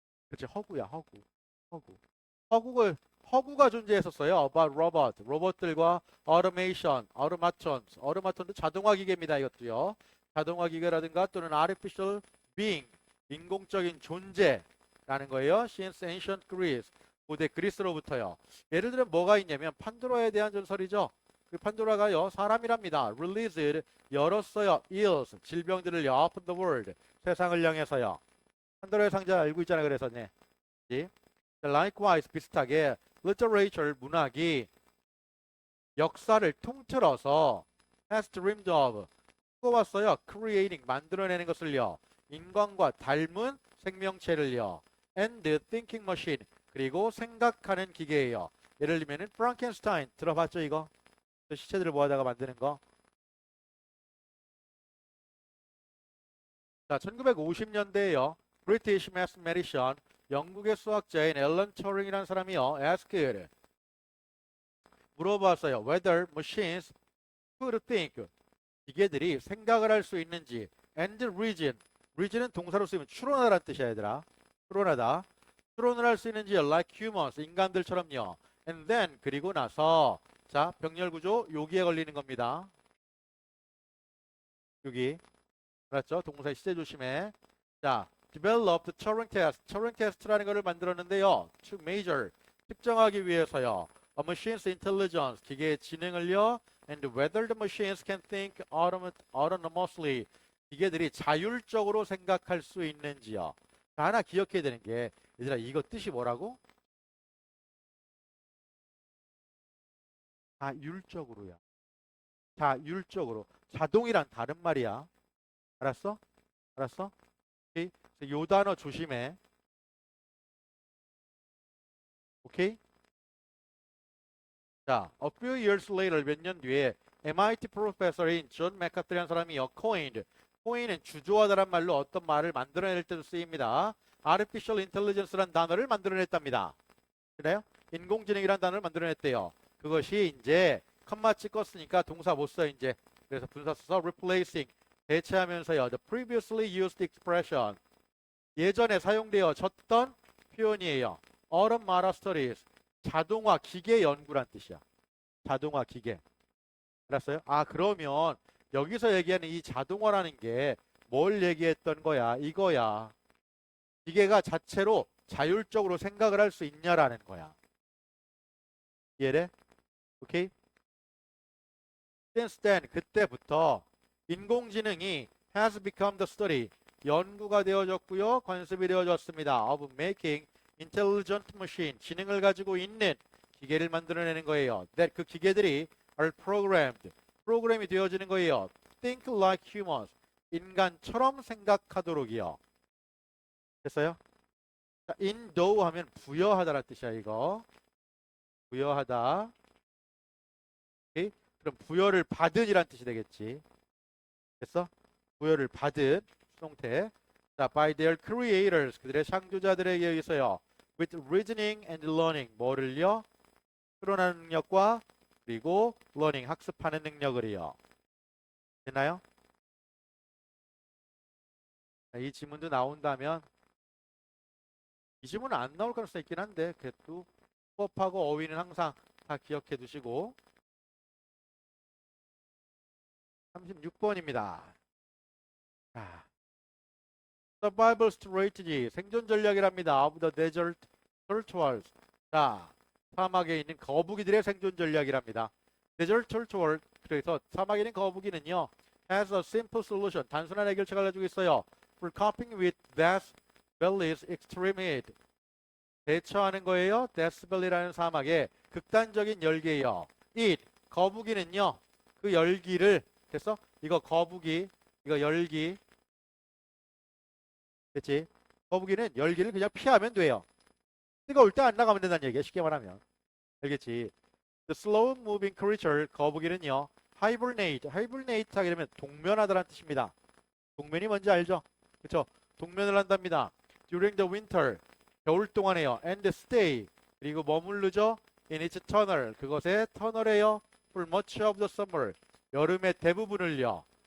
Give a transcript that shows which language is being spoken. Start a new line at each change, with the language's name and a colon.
Korean: 그치, 허구야, 허구. 허구가 존재했었어요.
English: about robot,
Korean: 로봇들과 automation, automaton도 자동화 기계입니다. 이것도요. 자동화 기계라든가 또는
English: artificial being,
Korean: 인공적인 존재라는 거예요.
English: since ancient Greece,
Korean: 고대 그리스로부터요. 예를 들면 뭐가 있냐면 판도라에 대한 전설이죠. 그 판도라가요, 사람이랍니다.
English: released, 열었어요. ills, 질병들을요. upon the world,
Korean: 세상을 향해서요. 판도라의 상자 알고 있잖아. 그래서 네. likewise, 비슷하게 literature, 문학이 역사를 통틀어서
English: has dreamed of,
Korean: 꾸어왔어요. creating, 만들어내는 것을요. 인간과 닮은 생명체를요.
English: and thinking machine,
Korean: 그리고 생각하는 기계예요. 예를 들면은 프랑켄슈타인 들어봤죠 이거? 시체들을 모아다가 만드는 거. 자, 1950년대에요.
English: British mathematician,
Korean: 영국의 수학자인 앨런 튜링이라는 사람이요.
English: asked, 물어봤어요. whether machines could think,
Korean: 기계들이 생각을 할 수 있는지. and reason, reason은 동사로 쓰이면 추론하라는 뜻이야 얘들아. 추론하다. 추론을 할 수 있는지
English: like humans,
Korean: 인간들처럼요.
English: and then,
Korean: 그리고 나서 자, 병렬 구조 여기에 걸리는 겁니다. 여기. 알았죠? 동사의 시제 조심해.
English: 자, developed Turing test.
Korean: Turing test라는 것을 만들었는데요.
English: to measure,
Korean: 측정하기 위해서요.
English: a machine's intelligence,
Korean: 기계의 지능을요.
English: and whether the machines can think autonomously,
Korean: 기계들이 자율적으로 생각할 수 있는지요. 하나 기억해야 되는 게, 얘들아 이거 뜻이 뭐라고? 자율적으로야. 자율적으로. 자동이란 다른 말이야. 알았어? 알았어? 오케이? 요 단어 조심해. 오케이? 자, a few years later, 몇 년 뒤에 MIT 프로페서인 존 맥카트리라는 사람이요. coin은 주조하다란 말로 어떤 말을 만들어낼 때도 쓰입니다. artificial intelligence란 단어를 만들어냈답니다. 그래요? 인공지능이란 단어를 만들어냈대요. 그것이 이제 컴마 찍었으니까 동사 못 써 이제. 그래서 분사 써서 replacing, 대체하면서요.
English: the previously used expression,
Korean: 예전에 사용되어졌던 표현이에요. automata studies, 자동화 기계 연구란 뜻이야. 자동화 기계. 알았어요? 아, 그러면 여기서 얘기하는 이 자동화라는 게 뭘 얘기했던 거야? 이거야. 기계가 자체로 자율적으로 생각을 할 수 있냐라는 거야. 이해돼? 오케이?
English: Since then,
Korean: 그때부터 인공지능이
English: has become the study,
Korean: 연구가 되어졌고요. 관습이 되어졌습니다.
English: of making intelligent machine,
Korean: 지능을 가지고 있는 기계를 만들어내는 거예요. that, 그 기계들이
English: are programmed,
Korean: 프로그램이 되어지는 거예요.
English: think like humans,
Korean: 인간처럼 생각하도록이요. 됐어요? 자, endow 하면 부여하다라는 뜻이야 이거. 부여하다. 오케이? 그럼 부여를 받은이란 뜻이 되겠지. 됐어? 부여를 받은 수동태.
English: 자, by their creators,
Korean: 그들의 창조자들에게 의해서요.
English: with reasoning and learning,
Korean: 뭐를요? 추론하는 능력과 그리고 learning, 학습하는 능력을요. 됐나요? 자, 이 지문도 나온다면, 이 지문은 안 나올 가능성이 있긴 한데 그래도 수업하고 어휘는 항상 다 기억해 두시고. 36번입니다. 자, survival strategy, 생존 전략이랍니다.
English: of the desert turtles.
Korean: 자, 사막에 있는 거북이들의 생존 전략이랍니다. desert turtle, 그래서 사막에 있는 거북이는요,
English: has a simple solution,
Korean: 단순한 해결책을 가지고 있어요.
English: for coping with death valley's extreme heat,
Korean: 대처하는 거예요. 데스 밸리라는 사막의 극단적인 열기예요. it, 거북이는요, 그 열기를, 됐어? 이거 거북이, 이거 열기. 그치? 거북이는 열기를 그냥 피하면 돼요. 뜨거울 때 안 나가면 된다는 얘기야. 쉽게 말하면. 알겠지?
English: The slow moving creature,
Korean: 거북이는요.
English: hibernate.
Korean: hibernate 하게 되면 동면하다라는 뜻입니다. 동면이 뭔지 알죠? 그쵸? 동면을 한답니다.
English: During the winter.
Korean: 겨울 동안에요.
English: And stay.
Korean: 그리고 머무르죠.
English: In its tunnel.
Korean: 그것의 터널에요.
English: For much of the summer.
Korean: 여름의 대부분을요.